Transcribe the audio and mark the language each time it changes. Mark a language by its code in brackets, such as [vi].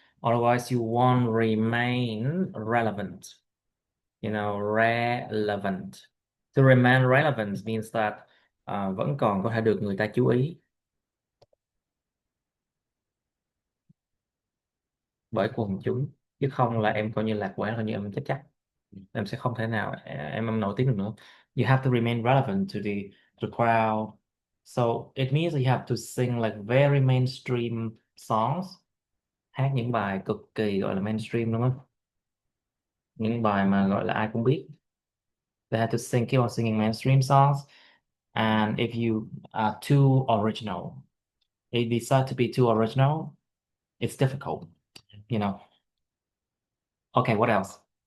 [en] Otherwise you won't remain relevant. You know, relevant. To remain relevant means that [vi] vẫn còn có thể được người ta chú ý bởi quần chúng, chứ không là em coi như lạc quẻ, coi như em chết chắc, em sẽ không thể nào em nổi tiếng được nữa. [en] You have to remain relevant to the crowd, so it means you have to sing like very mainstream songs, [vi] hát những bài cực kỳ gọi là mainstream đúng không? những bài mà gọi là ai cũng biết. [en] They had to sing, keep on singing mainstream songs. And if you are too original, if you decide to be too original, it's difficult, you know. Okay, what else?